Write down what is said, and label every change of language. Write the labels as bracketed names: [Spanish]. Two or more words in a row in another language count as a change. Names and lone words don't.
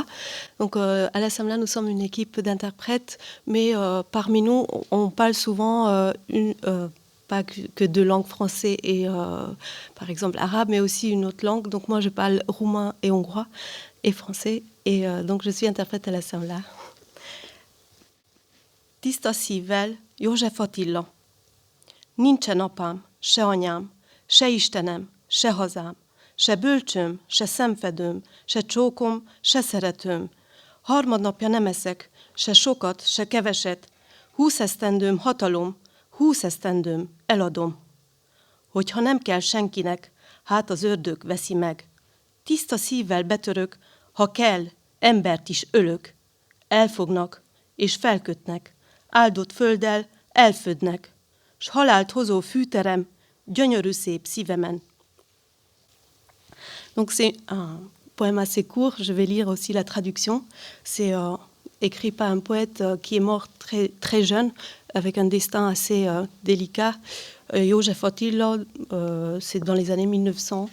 [French] Donc, à l'Assemblée, nous sommes une équipe d'interprètes, mais parmi nous, on parle souvent pas que deux langues, français et par exemple arabe, mais aussi une autre langue. Donc moi je parle roumain et hongrois et français, et donc je suis interprète à la Samla. [Hungarian] Tiszta szívvel, József Attila. Nincsen apám, se anyám, se Istenem, se hazám, se bölcsöm, se szemfedőm, se csókom, se szeretőm. Harmadnapja nem eszek, se sokat, se keveset. 20 esztendőm hatalom, 20 esztendőm eladom. Hogyha nem kell senkinek, hát az ördög veszi meg. Tiszta szívvel betörök, ha kell, embert is ölök. Elfognak és felkötnek, áldott földdel elfödnek, s halált hozó fűterem, gyönyörű szép szívemen. [French] Donc c'est un poème assez court, je vais lire aussi la traduction. C'est écrit par un poète qui est mort très, très jeune, avec un destin assez délicat. József Attila, c'est dans les années 1900.